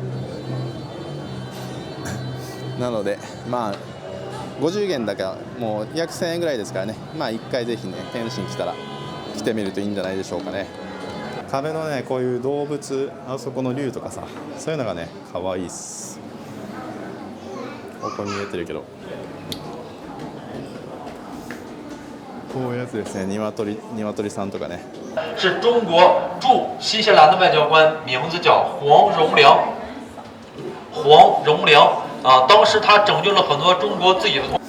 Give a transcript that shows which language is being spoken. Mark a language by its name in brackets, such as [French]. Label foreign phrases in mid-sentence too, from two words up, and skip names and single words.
[Japanese] なので50元だからもう約1000円ぐらいですからね、1回ぜひね天津来たら来てみるといいんじゃないでしょうかね。壁のねこういう動物、あそこの竜とかさ、そういうのがね可愛いっす。ここ見えてるけど、こういうやつですね。鶏さんとかね。 [Chinese] 是中国驻新西兰的外交官，名字叫黄荣良。当时他拯救了很多中国自己的同。